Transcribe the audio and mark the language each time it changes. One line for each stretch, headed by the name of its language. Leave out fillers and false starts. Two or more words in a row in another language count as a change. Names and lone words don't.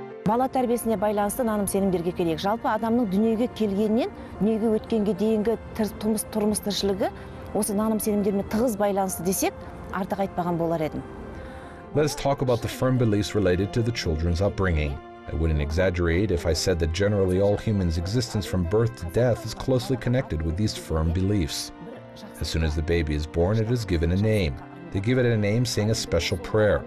Kazakh: бала тәрбиесіне байланысты наным сенімдерге келейік. Жалпы адамның дүниеге келгеннен дүниеге өткенге дейінгі тұрмыс тіршілігі осы наным сенімдермен тығыз байланысты десек, артық айтпаған болар едім.
English: Let's talk about the firm beliefs related to the children's upbringing. I wouldn't exaggerate if I said that generally all humans' existence from birth to death is closely connected with these firm beliefs. As soon as the baby is born, it is given a name. They give it a name saying a special prayer.